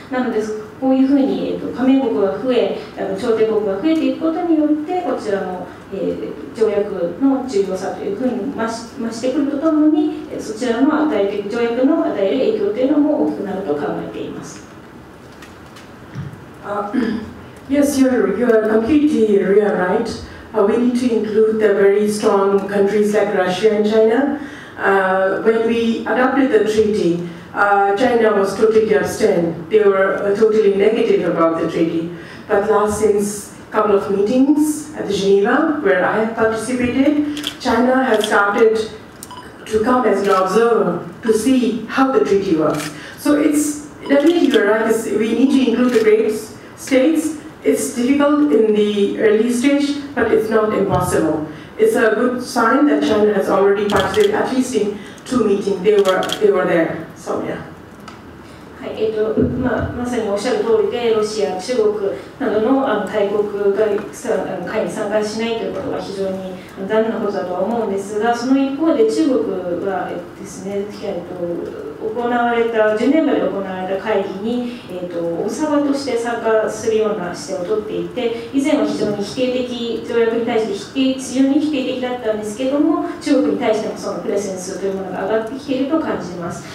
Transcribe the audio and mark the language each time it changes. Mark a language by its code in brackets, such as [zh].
[ja] なのでこういうふうに加盟国が増え、調停国が増えていくことによって、こちらの条約の重要さというふうに増してくるとともに、そちらの条約の与える影響というのも大きくなると考えています。 [en] Yes, you are completely right. We need to include the very strong countries like Russia and China. When we adopted the treaty, China was totally abstain. They were totally negative about the treaty. But since a couple of meetings at Geneva, where I have participated, China has started to come as an observer to see how the treaty works. So it's definitely you're right. We need to include the great states It's difficult in the early stage, but it's not impossible. It's a good sign that China has already participated, at least in 2 meetings. They were there. So yeah. [ja] はい、まさにおっしゃる通りで、ロシア、中国などの大国が会に参加しないということは非常に残念なことだとは思うんですが、その一方で中国はですね、行われたジュネーブで行われた会議に、オブザーバーとして参加するような姿勢をとっていて、以前は非常に否定的、条約に対して非常に否定的だったんですけれども、中国に対してもそのプレゼンスというものが上がってきていると感じます。